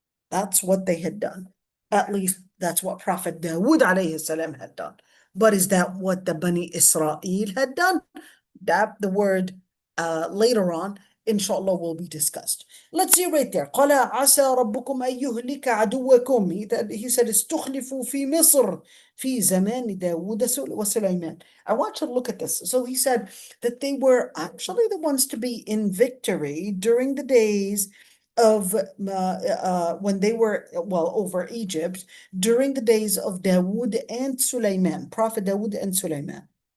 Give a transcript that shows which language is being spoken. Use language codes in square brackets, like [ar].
[en] That's what they had done. At least that's what Prophet Dawood alayhi salam had done. But is that what the Bani Israel had done? That the word later on, inshallah, will be discussed. Let's see right there. [ar] قال عسى ربكم أن يهلك عدوكم. [en] He said, [ar] استخلفوا في مصر في زمان داود وسليمان. [en] I want you to look at this. So he said that they were actually the ones to be in victory during the days of when they were, well, over Egypt, during the days of Dawood and Sulaiman, Prophet Dawood and Sulaiman.